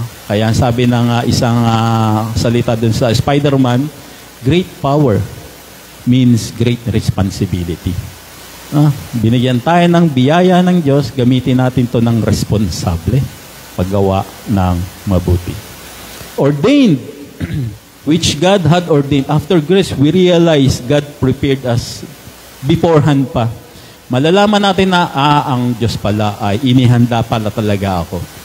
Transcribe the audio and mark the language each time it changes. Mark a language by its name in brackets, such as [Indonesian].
[Filipino] Kaya ang sabi ng isang salita dun sa Spider-Man, [English] great power means great responsibility. [Filipino] Binigyan tayo ng biyaya ng Diyos, gamitin natin to ng responsable, paggawa ng mabuti. [English] Ordained, which God had ordained. After grace, we realize God prepared us beforehand [Filipino] pa. Malalaman natin na, ang Diyos pala ay inihanda pala talaga ako.